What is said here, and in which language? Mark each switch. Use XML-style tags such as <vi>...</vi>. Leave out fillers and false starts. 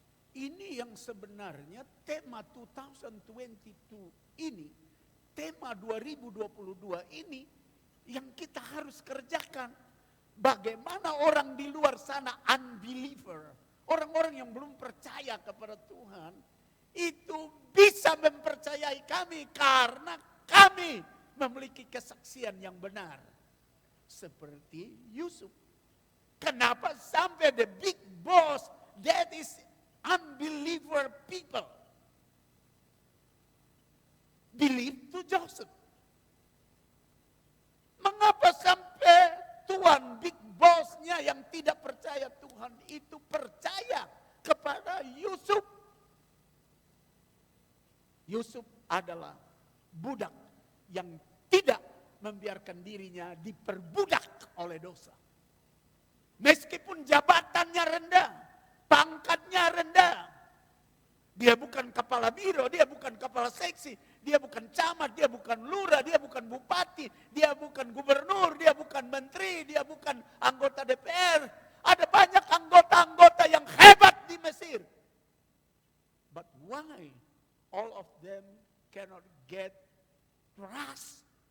<id>Ini yang sebenarnya tema 2022 ini, tema 2022 ini yang kita harus kerjakan. Bagaimana orang di luar sana unbeliever, orang-orang yang belum percaya kepada Tuhan, itu bisa mempercayai kami karena kami memiliki kesaksian yang benar. Seperti Yusuf.</id> <en>Kenapa sampai the big boss, that is unbeliever people, believe to Joseph.</en> <id>Mengapa sampai tuan big bossnya yang tidak percaya Tuhan itu percaya kepada Yusuf? Yusuf adalah budak yang tidak membiarkan dirinya diperbudak oleh dosa. Meskipun jabatannya rendah, pangkatnya rendah, Dia bukan kepala biro, dia bukan kepala seksi, dia bukan camat, dia bukan lurah, dia bukan bupati, dia bukan gubernur, dia bukan menteri, dia bukan anggota DPR. Ada banyak anggota-anggota yang hebat di Mesir.</id> <en>But why all of them cannot get trust?</en>